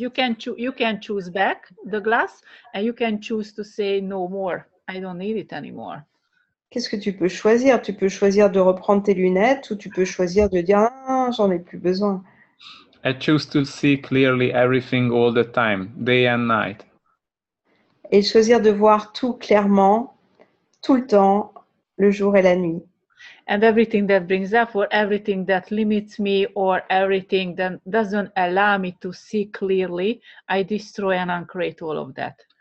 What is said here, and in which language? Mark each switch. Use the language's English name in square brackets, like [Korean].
[English] You can choose back the glass, and you can choose to say no more. I don't need it anymore. [French] Qu'est-ce que tu peux choisir? Tu peux choisir de reprendre tes lunettes ou tu peux choisir de dire ah, j'en ai plus besoin. [English] I choose to see clearly everything all the time, day and night. [French] Et choisir de voir tout clairement, tout le temps, le jour et la nuit. [English] And everything that brings up, or everything that limits me, or everything that doesn't allow me to see clearly, I destroy and uncreate all of that.